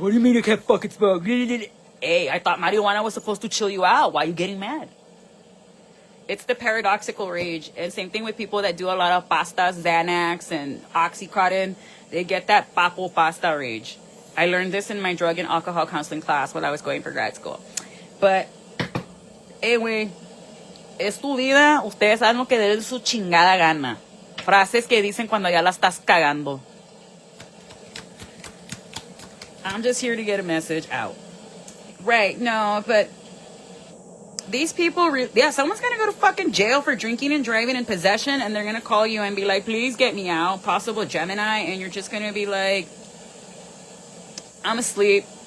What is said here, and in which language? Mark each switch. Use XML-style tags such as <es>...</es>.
<en>What do you mean I can't fucking smoke? Hey, I thought marijuana was supposed to chill you out. Why are you getting mad? It's the paradoxical rage. And same thing with people that do a lot of pastas, Xanax, and Oxycontin. They get that papo pasta rage. I learned this in my drug and alcohol counseling class when I was going for grad school.</en> <es>But, güey, es tu vida. Ustedes saben lo que de su chingada gana. Frases que dicen cuando ya la estás cagando.</es> <en>I'm just here to get a message out. Right, no, but these people, someone's gonna go to fucking jail for drinking and driving and possession, and they're gonna call you and be like, please get me out, possible Gemini, and you're just gonna be like, I'm asleep.</en>